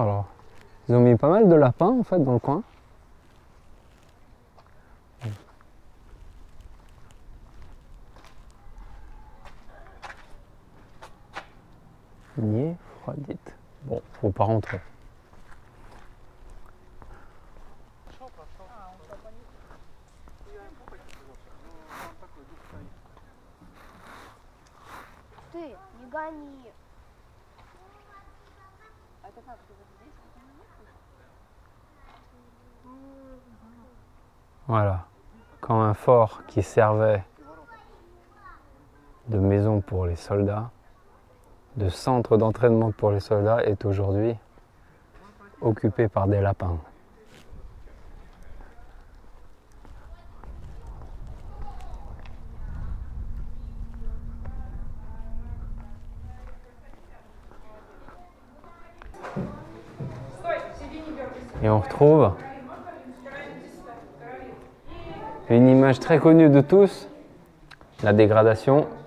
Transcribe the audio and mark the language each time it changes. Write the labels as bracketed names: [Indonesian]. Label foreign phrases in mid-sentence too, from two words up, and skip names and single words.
[French] Alors, ils ont mis pas mal de lapins en fait dans le coin. Nier, froidite. Bon, faut pas rentrer. [Russian] Ты, не гони. Это как, ты вот здесь вот не можешь? [French] Voilà. Quand un fort qui servait de maison pour les soldats, de centre d'entraînement pour les soldats, est aujourd'hui occupé par des lapins. Et on retrouve une image très connue de tous, la dégradation